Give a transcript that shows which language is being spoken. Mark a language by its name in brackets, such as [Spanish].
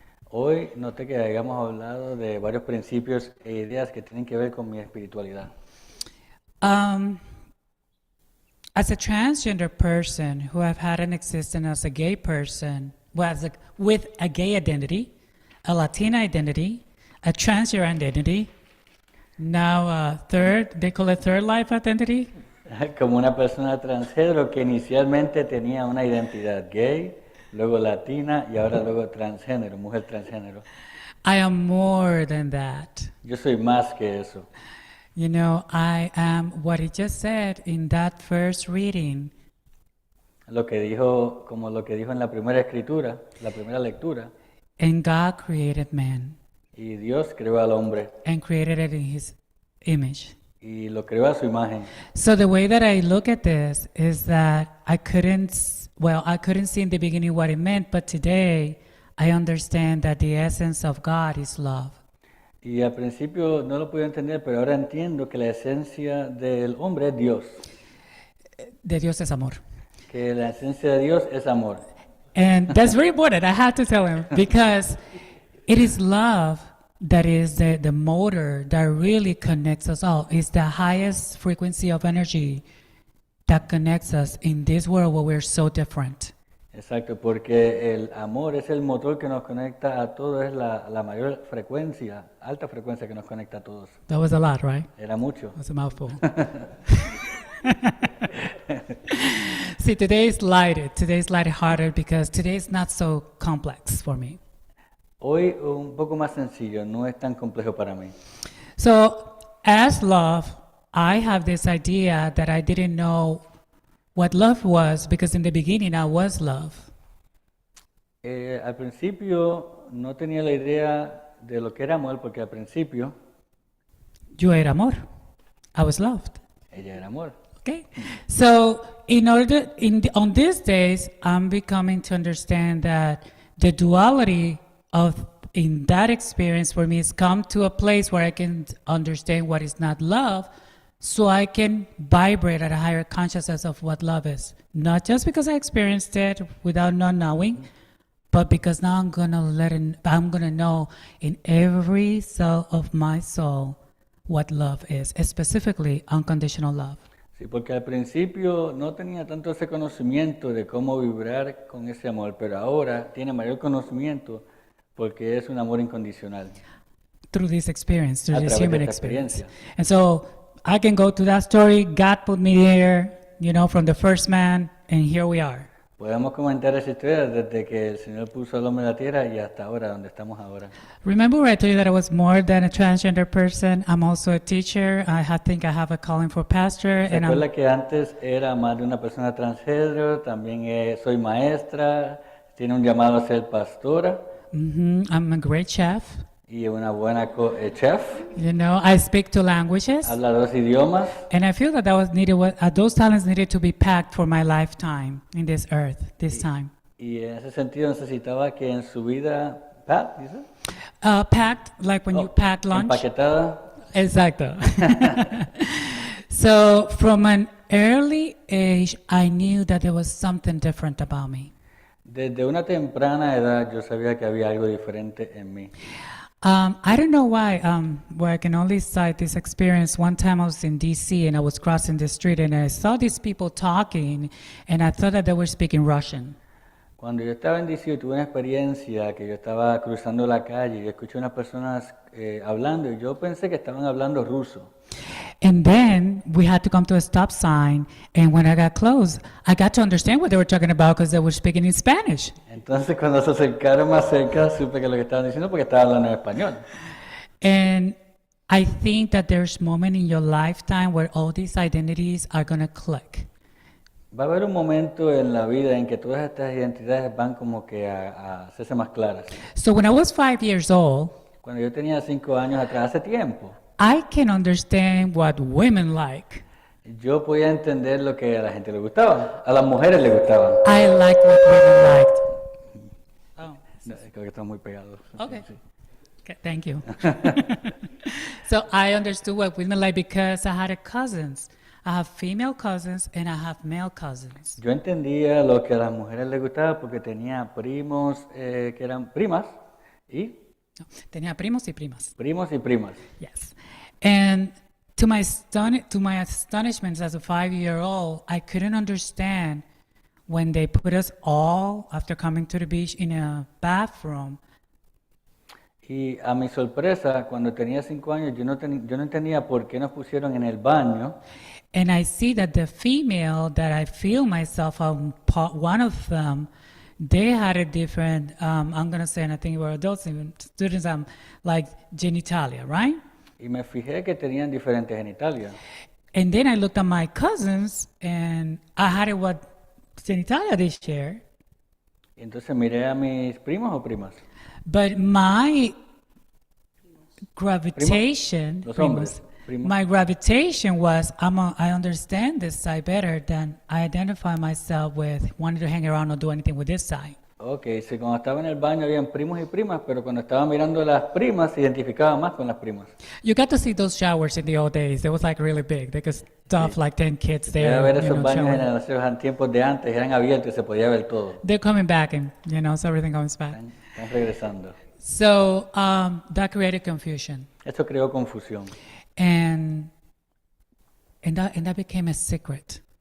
[Spanish] Hoy noté que hayamos hablado de varios principios e ideas que tienen que ver con mi espiritualidad. [English] As a transgender person who have had an existence as a gay person, with a gay identity, a Latina identity, a transgender identity, now they call it third life identity. [Spanish] como una persona transgénero que inicialmente tenía una identidad gay, luego latina y ahora luego transgénero, mujer transgénero. [English] I am more than that. [Spanish] Yo soy más que eso. [English] You know, I am what he just said in that first reading. [Spanish] Lo que dijo, como lo que dijo en la primera escritura, la primera lectura. [English] And God created man [Spanish] Y Dios creó al hombre [English] and created it in his image. [Spanish] y lo creó a su imagen. [English] So the way that I look at this is that I couldn't see in the beginning what it meant, but today I understand that the essence of God is love. [Spanish] Y al principio no lo podía entender, pero ahora entiendo que la esencia del hombre es Dios. De Dios es amor. Que la esencia de Dios es amor. [English] And that's very important. I had to tell him because it is love that is the motor that really connects us all. It's the highest frequency of energy that connects us in this world where we're so different. [Spanish] Exacto, porque el amor es el motor que nos conecta a todos, es la mayor frecuencia, alta frecuencia que nos conecta a todos. [English] That was a lot, right? [Spanish] Era mucho. [English] That's a mouthful. See, today's lighthearted because today is not so complex for me. [Spanish] Hoy un poco más sencillo, no es tan complejo para mí. [English] So, as love, I have this idea that I didn't know what love was because in the beginning I was love. [Spanish] Al principio no tenía la idea de lo que era amor, porque al principio Yo era amor. [English] I was loved. [Spanish] ella era amor. [English] Okay. So, on these days, I'm becoming to understand that the duality in that experience for me has come to a place where I can understand what is not love, so I can vibrate at a higher consciousness of what love is. Not just because I experienced it without not knowing, but because now I'm gonna know in every cell of my soul what love is, specifically unconditional love. [Spanish] Sí, porque al principio no tenía tanto ese conocimiento de cómo vibrar con ese amor, pero ahora tiene mayor conocimiento porque es un amor incondicional. [English] Through this experience, through [Spanish] A [English] this [Spanish] través de [English] human [Spanish] esta [English] experience. [Spanish] experiencia. [English] And so I can go to that story. God put me there, from the first man, and here we are. [Spanish] Podemos comentar esa historia desde que el Señor puso al hombre en la tierra y hasta ahora, donde estamos ahora. [English] Remember where I told you that I was more than a transgender person? I'm also a teacher. I think I have a calling for pastor. [Spanish] ¿Se [English] And [Spanish] acuerda que antes era más de una persona transgénero? También soy maestra, tiene un llamado a ser pastora [English] I'm a great chef. [Spanish] y una buena chef. [English] I speak two languages. [Spanish] Habla 2 idiomas. [English] And I feel that was needed. Those talents needed to be packed for my lifetime in this earth, this time. [Spanish] Y en ese sentido necesitaba que en su vida, Pat, dice, [English] Packed, like when you pack lunch. [Spanish] empaquetada. Exacto. [English] So from an early age, I knew that there was something different about me. [Spanish] Desde una temprana edad yo sabía que había algo diferente en mí. [English] I don't know why, where I can only cite this experience. One time I was in DC and I was crossing the street and I saw these people talking and I thought that they were speaking Russian. [Spanish] Cuando yo estaba en DC tuve una experiencia que yo estaba cruzando la calle y escuché unas personas hablando y yo pensé que estaban hablando ruso. [English] And then we had to come to a stop sign, and when I got close, I got to understand what they were talking about because they were speaking in Spanish. [Spanish] Entonces cuando se acercaron más cerca supe que lo que estaban diciendo porque estaban hablando en español. [English] And I think that there's a moment in your lifetime where all these identities are going to click. [Spanish] Va a haber un momento en la vida en que todas estas identidades van como que a hacerse más claras. [English] So when I was 5 years old, [Spanish] Cuando yo tenía 5 años atrás, hace tiempo, [English] I can understand what women like. [Spanish] yo podía entender lo que a la gente le gustaba, a las mujeres le gustaba. [English] I liked what women liked. Oh. [Spanish] No, creo que están muy pegados. [English] Okay. [Spanish] Sí. [English] Okay, thank you. So I understood what women like because I had cousins. I have female cousins and I have male cousins. [Spanish] Yo entendía lo que a las mujeres les gustaba porque tenía primos que eran primas y Tenía primos y primas. primos y primas. [English] Yes. And to my astonishment as a 5-year-old, I couldn't understand when they put us all, after coming to the beach, in a bathroom. [Spanish] Y a mi sorpresa, cuando tenía 5 años, yo no entendía por qué nos pusieron en el baño. [English] and I see that the female that I feel myself one of them, they had a different, I'm going to say, and I think we're adults, even students, like genitalia, right? [Spanish] Y me fijé que tenían diferentes genitalias. [English] And then I looked at my cousins, and I had what genitalia they share. [Spanish] Y entonces miré a mis primos o primas. [English] But my gravitation, [Spanish] Los hombres, primos. [English] my gravitation was, I understand this side better than I identify myself with wanting to hang around or do anything with this side. [Spanish] Ok, sí, cuando estaba en el baño habían primos y primas, pero cuando estaba mirando a las primas se identificaba más con las primas. [English] You got to see those showers in the old days. It was like really big. They could stuff like 10 kids [Spanish] Podía [English] there. [Spanish] ver [English] you [Spanish] esos [English] know, [Spanish] baños [English] showering. [Spanish] en tiempos de antes, eran abiertos y se podía ver todo. [English] They're coming back, and so everything comes back. [Spanish] Están regresando. [English] So that created confusion, [Spanish] Esto creó confusión. [English] and that became a secret.